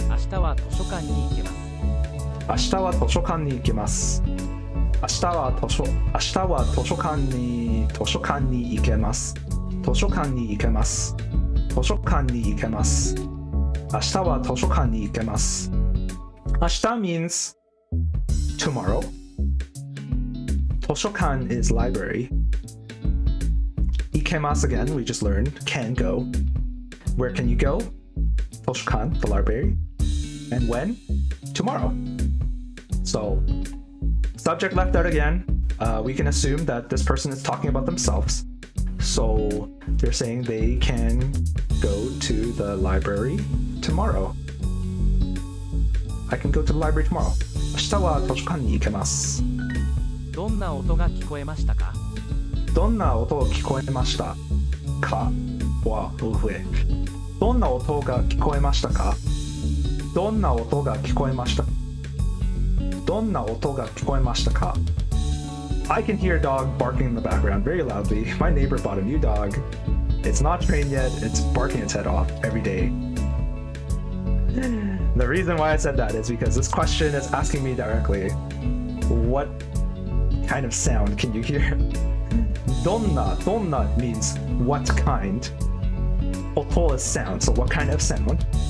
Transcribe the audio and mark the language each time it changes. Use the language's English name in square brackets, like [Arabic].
[Japanese] 明日は図書館に行けます。明日は図書館に行けます。明日は図書館に行けます。図書館に行けます。図書館に行けます。明日は図書館に行けます。 [English] 明日 means tomorrow. 図書館 is library. Ikemasu again, we just learned, can go. Where can you go? 図書館, the library. And when? Tomorrow. So, subject left out again. We can assume that this person is talking about themselves. So, they're saying they can go to the library tomorrow. I can go to the library tomorrow. [Japanese] 明日は図書館に行けます。どんな音が聞こえましたか？どんな音が聞こえましたかは、どんな音が聞こえましたか？どんな音が聞こえましたどんな音が聞こえましたか [English] I can hear a dog barking in the background very loudly. My neighbor bought a new dog. It's not trained yet. It's barking its head off every day. The reason why I said that is because this question is asking me directly, what kind of sound can you hear? Donna means what kind. Oto is sound, so what kind of sound?